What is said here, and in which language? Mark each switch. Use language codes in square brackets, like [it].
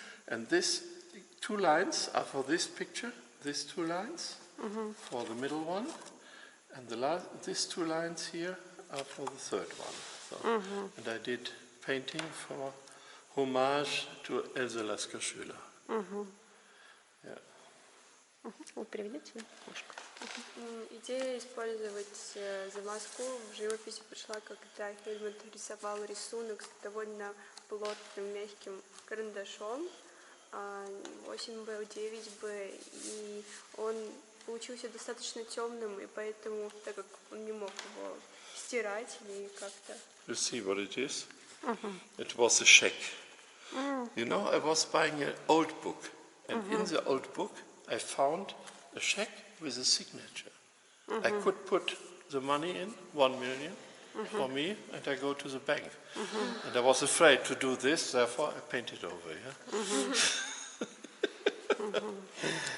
[en] And these 2 lines are for this picture, these 2 lines for the middle one, and these 2 lines here are for the third one. So, and I did painting for homage to Else Lasker-Schüler. Yeah. [ru] Вы переведите немножко? Идея использовать замазку в живописи пришла, когда Хельмут рисовал рисунок с довольно плотным, мягким карандашом, 8Б, 9Б, и он получился достаточно темным, и поэтому, так как он не мог его стирать или как-то... [en] You see what it is? It was a check. You know, I was buying an old book, and in the old book I found a check with a signature. I could put the money in, 1 million, for me, and I go to the bank. And I was afraid to do this, therefore I painted over. Yeah?